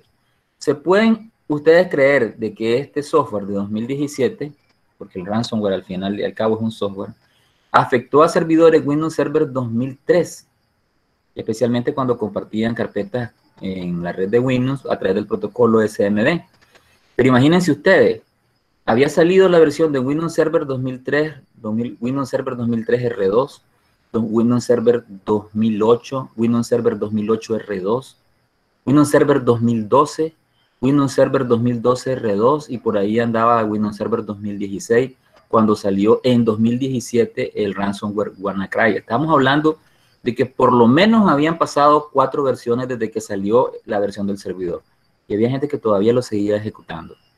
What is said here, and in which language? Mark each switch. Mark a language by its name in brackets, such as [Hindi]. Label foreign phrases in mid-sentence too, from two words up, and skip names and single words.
[Spanish] ¿Se pueden ustedes creer de que este software de 2017, porque el ransomware al final y al cabo es un software, afectó a servidores Windows Server 2003, especialmente cuando compartían carpetas en la red de Windows a través del protocolo SMB? Pero imagínense ustedes, había salido la versión de Windows Server 2003, Windows Server 2003 R2, Windows Server 2008, Windows Server 2008 R2, Windows Server 2012, Windows Server 2012 R2 y por ahí andaba Windows Server 2016 cuando salió en 2017 el ransomware WannaCry. Estamos hablando de que por lo menos habían pasado 4 versiones desde que salió la versión del servidor y había gente que todavía lo seguía ejecutando.